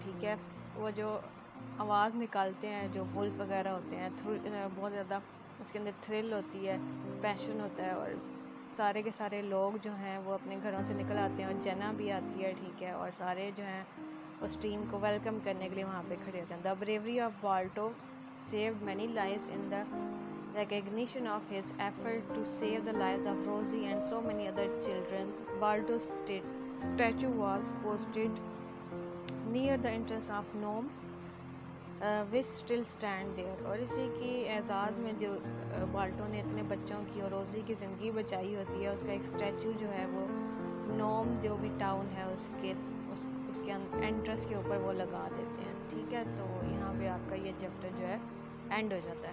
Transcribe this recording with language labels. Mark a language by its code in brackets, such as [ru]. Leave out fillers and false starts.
[ur] ٹھیک ہے، وہ جو آواز نکالتے ہیں جو ولف وغیرہ ہوتے ہیں، بہت زیادہ اس کے اندر تھرل ہوتی ہے، پیشن ہوتا ہے، اور سارے کے سارے لوگ جو ہیں وہ اپنے گھروں سے نکل آتے ہیں، اور جنا بھی آتی ہے. ٹھیک ہے، اور سارے جو ہیں اس ٹیم کو ویلکم کرنے کے لیے وہاں پہ کھڑے ہوتے ہیں. [en] The bravery of Balto saved many lives in the recognition of his effort to save the lives of Rosie and so many other children. Balto's statue was posted near the entrance of Nome, which still stand there. [ur] اور اسی کی اعزاز میں جو بالٹو نے اتنے بچوں کی اور روزی کی زندگی بچائی ہوتی ہے، اس کا ایک اسٹیچو جو ہے وہ نوم جو بھی ٹاؤن ہے اس کے انٹرنس کے اوپر وہ لگا دیتے ہیں. ٹھیک ہے، تو یہاں پہ آپ کا یہ چیپٹر جو ہے اینڈ ہو جاتا ہے.